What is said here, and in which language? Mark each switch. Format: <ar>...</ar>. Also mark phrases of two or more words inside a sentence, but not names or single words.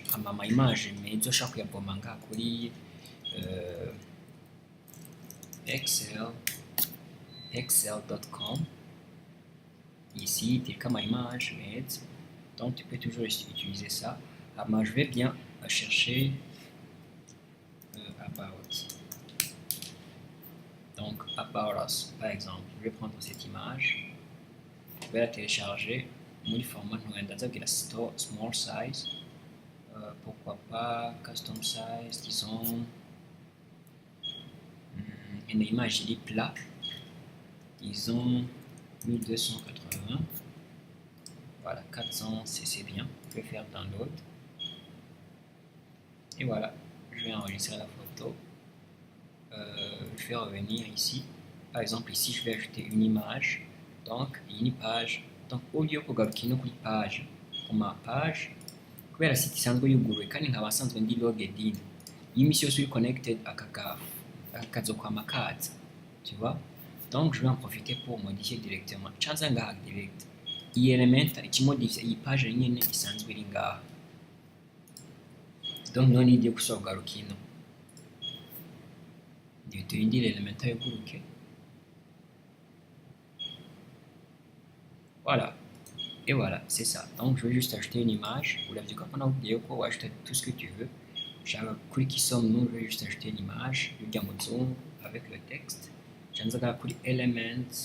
<fr>Ma image, mais je chaque pour manga excel.com. Ici, tu as comme image, mais donc tu peux toujours utiliser ça. Moi, je vais bien chercher about.</fr> <en>Donc, about us,</en> <fr>par exemple. Je vais prendre cette image, je vais la télécharger. Mon format,</fr> <en>small size.</en> <fr>Pourquoi pas</fr> <en>custom size,</en> <fr>disons. Une image il est plat. Disons 1280. Voilà, 400, c'est bien. Je vais faire download. Et voilà, je vais enregistrer la photo. Je vais revenir ici. Par exemple, ici, je vais ajouter une image. Donc, une page. Donc, au lieu de</fr> <rn>kugarukira kuri page, ku ma page, kubera site isanzwe yuguruwe kandi nkaba asanzwe ndi</rn> <en>logged in.</en> <rn>Iyo imisi yose uri connected aka kazokwama kaza.</rn> <fr>Tu vois? Donc, je vais en profiter pour modifier directement.</fr> <rn>Chanza ngaha direct. Iyi element ikimodifia iyi page nyene isanzwe iri ngaha. Donc, none igiye gusogaruka ino. Tuyindire element yuguruke.</rn> <fr>Voilà. Et voilà, c'est ça. Donc, je vais juste ajouter une image. Vous l'avez compris, on a ou ajouter tout ce que tu veux. J'ai cliqué sur nous, je vais juste ajouter une image. Je vais zoom avec le texte. Je vais ajouter elements.</fr>